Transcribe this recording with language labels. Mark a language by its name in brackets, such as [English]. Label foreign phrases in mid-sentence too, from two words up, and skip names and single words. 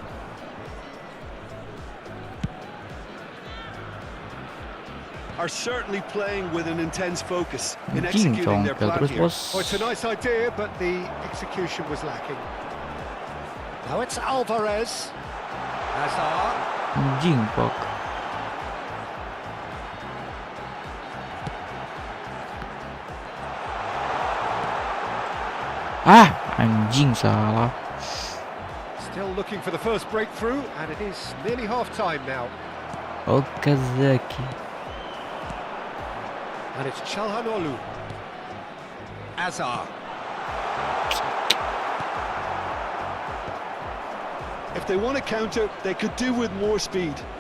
[English] Are certainly playing with an intense focus in [Indonesian] Anjing, [English] executing their [Indonesian] congkel [English] plan [Indonesian] terus, [English] here. [Indonesian] bos. [English] Oh, it's a nice idea, but the execution was lacking. Now it's Alvarez. Hazard. [Indonesian] Anjing, pak. Ah, anjing, salah. [English] Still looking for the first breakthrough, and it is nearly half-time now. Okazaki. And it's Çalhanoğlu. Azar. If they want to counter, they could do with more speed.